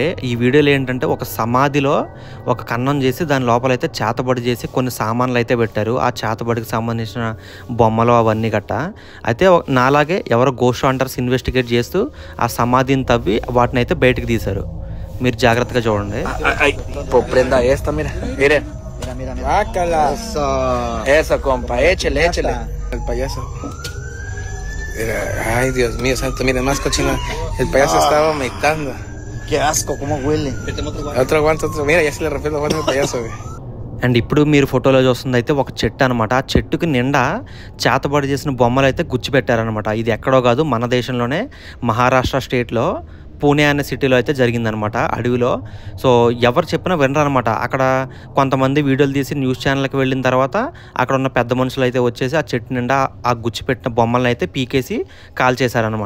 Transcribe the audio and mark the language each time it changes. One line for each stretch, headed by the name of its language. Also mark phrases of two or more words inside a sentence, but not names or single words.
Telugu: ఈ వీడియోలో ఏంటంటే ఒక సమాధిలో ఒక కన్నం చేసి దాని లోపలైతే చేతబడి చేసి కొన్ని సామాన్లు అయితే పెట్టారు. ఆ చేతబడికి సంబంధించిన బొమ్మలు అవన్నీ గట్ట. అయితే నాలాగే ఎవరో
English: ghost hunters investigate
Telugu: చేస్తూ ఆ సమాధిని తవ్వి వాటిని అయితే బయటకు తీశారు. మీరు జాగ్రత్తగా చూడండి.
Spanish: Pues prenda esta, mira. Miren. Bácala. Eso, compa. Échale. El payaso. Ay, Dios mío, santo, mira, más cochina. El payaso estaba vomitando. Qué asco, cómo huele. Otro aguanta, otro. Mira, ya se le rompió los guantes al payaso, güey.
Telugu: అండ్ ఇప్పుడు మీరు ఫోటోలో చూస్తుంది అయితే ఒక చెట్టు అనమాట. ఆ చెట్టుకి నిండా చేతబడి చేసిన బొమ్మలు అయితే గుచ్చిపెట్టారనమాట. ఇది ఎక్కడో కాదు, మన దేశంలోనే మహారాష్ట్ర స్టేట్లో పూణే అనే సిటీలో అయితే జరిగిందనమాట, అడవిలో. సో ఎవరు చెప్పినా వినరనమాట. అక్కడ కొంతమంది వీడియోలు తీసి
English: news channelకి
Telugu: వెళ్ళిన తర్వాత అక్కడ ఉన్న పెద్ద మనుషులు అయితే వచ్చేసి ఆ చెట్టు నిండా ఆ గుచ్చిపెట్టిన బొమ్మలను అయితే పీకేసి కాల్చేశారనమాట.